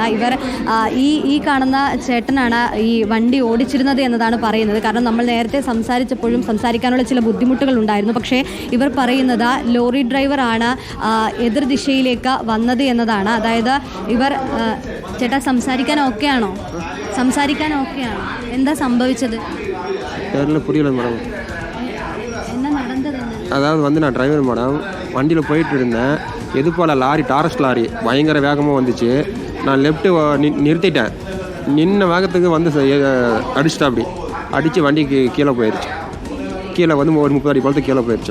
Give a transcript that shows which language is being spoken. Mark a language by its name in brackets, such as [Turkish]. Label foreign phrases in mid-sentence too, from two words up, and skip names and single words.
[Malayalam] ഇവർ ഈ കാണുന്ന ചേട്ടനാണ് ഈ വണ്ടി ഓടിച്ചിരുന്നത് എന്നതാണ് പറയുന്നത്. കാരണം നമ്മൾ നേരത്തെ സംസാരിച്ചപ്പോഴും സംസാരിക്കാനുള്ള ചില ബുദ്ധിമുട്ടുകൾ ഉണ്ടായിരുന്നു. പക്ഷേ ഇവർ പറയുന്നത് ലോറി ഡ്രൈവറാണ് എതിർദിശയിലേക്ക് വന്നത് എന്നതാണ്. അതായത് ഇവർ ചേട്ടാ സംസാരിക്കാൻ ഓക്കെയാണോ? എന്താ സംഭവിച്ചത്? [Tamil] அதாவது நான் டிரைவர் மேடம் வண்டியில் போயிட்டு இருந்தேன். எது போல் லாரி, டாரஸ் லாரி பயங்கர வேகமாக வந்துச்சு. நான் லெஃப்ட்டு நிறுத்திட்டேன். நின்ன வேகத்துக்கு வந்து அடிச்சிட்டா. அப்படி அடித்து வண்டிக்கு கீழே போயிடுச்சு. கீழே வந்து ஒரு 30 அடி போலத்து கீழே போயிடுச்சு.